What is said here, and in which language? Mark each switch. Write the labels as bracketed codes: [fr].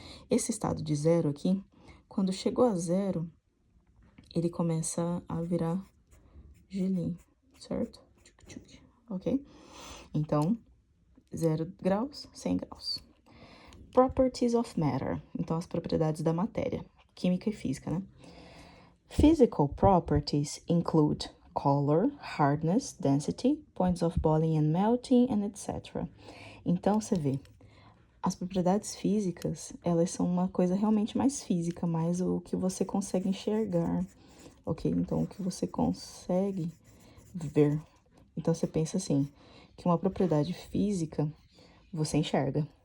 [pt] Esse estado de zero aqui, quando chegou a zero, ele começa a virar gelinho, certo? Ok? Então, 0 graus, 100 graus. [en] Properties of matter. [pt] Então, as propriedades da matéria. Química e física, né? [en] Physical properties include color, hardness, density, points of boiling and melting, and etc. [pt] Então, você vê, as propriedades físicas, elas são uma coisa realmente mais física, mais o que você consegue enxergar, ok? Então, o que você consegue ver. Então, você pensa assim, que uma propriedade física, você enxerga.